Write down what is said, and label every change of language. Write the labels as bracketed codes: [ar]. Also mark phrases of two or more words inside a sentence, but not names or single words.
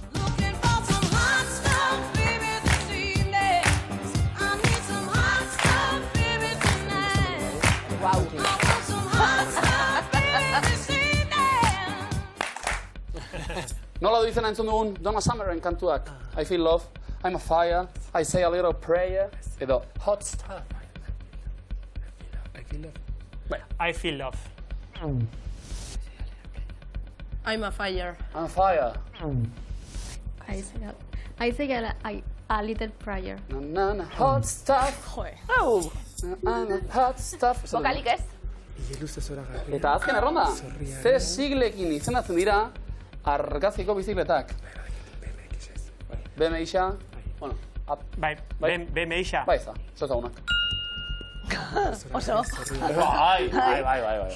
[eu] Guau. Nola du izena entzun dugun Donna Summeren kantuak? I feel love, I'm a fire, I say a little prayer, edo hot stuff. I feel love. I'm a fire. I'm a fire. I say a little prayer. Na, na, na, hot stuff. Oh. Na, na, hot stuff. Bokalik ez? Eta azken erronda, ze siglekin izenatzen dira argazkiko bizikletak? BMX-a, bueno, Bai, BMX-a. bai za, zozagunak. Oso. Bai.